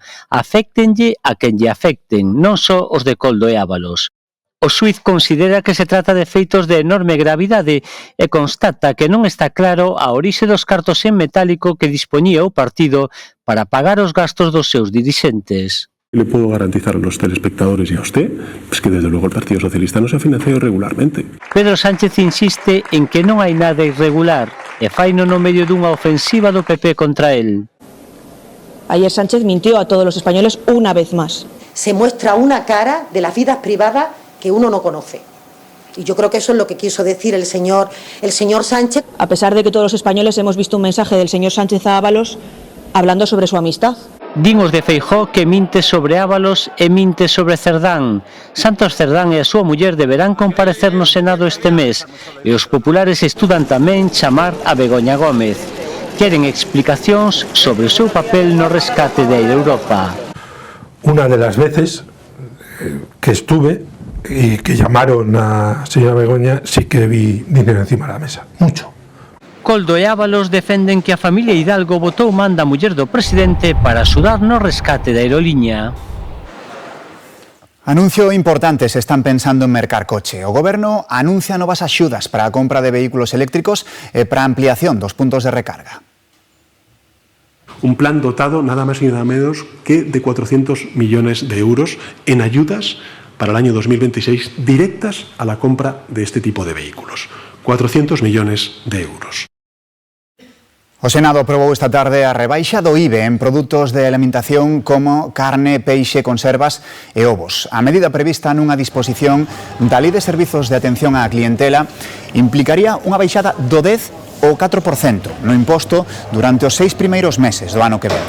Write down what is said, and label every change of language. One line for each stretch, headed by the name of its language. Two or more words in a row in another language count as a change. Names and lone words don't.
Galician: Aféctenlle a quen lle afecten, non só os de Coldo e Ábalos. O xuíz considera que se trata de feitos de enorme gravidade e constata que non está claro a orixe dos cartos en metálico que dispoñía o partido para pagar os gastos dos seus dirixentes.
Spanish: Le puedo garantizar a los telespectadores y a usted pues que desde luego el Partido Socialista no se ha financiado irregularmente.
Galician: Pedro Sánchez insiste en que non hai nada irregular e faino no medio dunha ofensiva do PP contra él.
Spanish: Ayer Sánchez mintió a todos los españoles una vez más. Se muestra una cara de las vidas privadas que uno no conoce. Y yo creo que eso es lo que quiso decir el señor Sánchez. A pesar de que todos los españoles hemos visto un mensaje del señor Sánchez a Ábalos hablando sobre su amistad.
Galician: Din os de Feijóo que minte sobre Ábalos e minte sobre Cerdán. Santos Cerdán e a súa muller deberán comparecer no Senado este mes e os populares estudan tamén chamar a Begoña Gómez. Queren explicacións sobre o seu papel no rescate de Europa.
Spanish: Una de las veces que estuve y que llamaron a señora Begoña, sí que vi dinero encima de la mesa, mucho.
Galician: Coldo e Ábalos defenden que a familia Hidalgo botou man da muller do presidente para axudar no rescate da aeroliña. Anuncio importante, se están pensando en mercar coche. O Goberno anuncia novas axudas para a compra de vehículos eléctricos e para a ampliación dos puntos de recarga.
Spanish: Un plan dotado nada más y nada menos que de 400 millones de euros en ayudas para el año 2026 directas a la compra de este tipo de vehículos. 400 millones de euros.
Galician: O Senado aprobou esta tarde a rebaixa do IVE en produtos de alimentación como carne, peixe, conservas e ovos. A medida prevista nunha disposición da Lei de Servizos de Atención á Clientela implicaría unha baixada do 10 ou 4% no imposto durante os 6 primeiros meses do ano que ven.